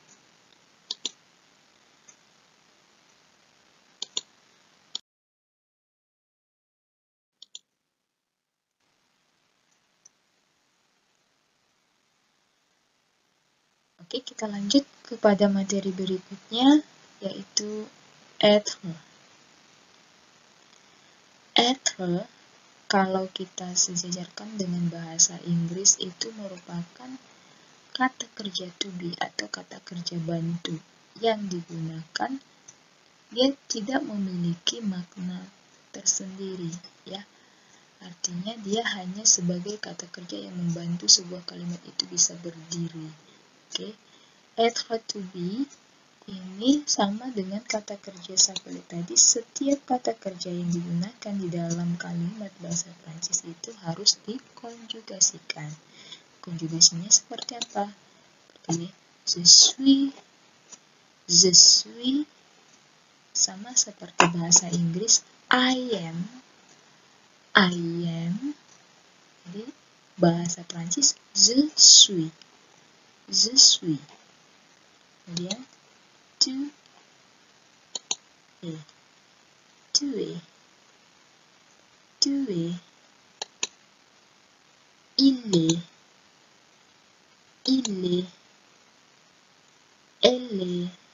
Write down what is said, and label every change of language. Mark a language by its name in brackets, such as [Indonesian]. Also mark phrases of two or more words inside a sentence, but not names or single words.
[Indonesian] Oke, kita lanjut kepada materi berikutnya, yaitu être. Être, kalau kita sejajarkan dengan bahasa Inggris, itu merupakan kata kerja [English] to be [Indonesian] atau kata kerja bantu yang digunakan. Dia tidak memiliki makna tersendiri, ya. Artinya dia hanya sebagai kata kerja yang membantu sebuah kalimat itu bisa berdiri. Oke. Être [English] to be [Indonesian] ini sama dengan kata kerja sapele tadi. Setiap kata kerja yang digunakan di dalam kalimat bahasa Prancis itu harus dikonjugasikan. Konjugasinya seperti apa? [French] Seperti je suis, [Indonesian] sama seperti bahasa Inggris [English] I am. [Indonesian] Jadi bahasa Prancis [French] je suis. Kemudian tu es. Il est. Elle est.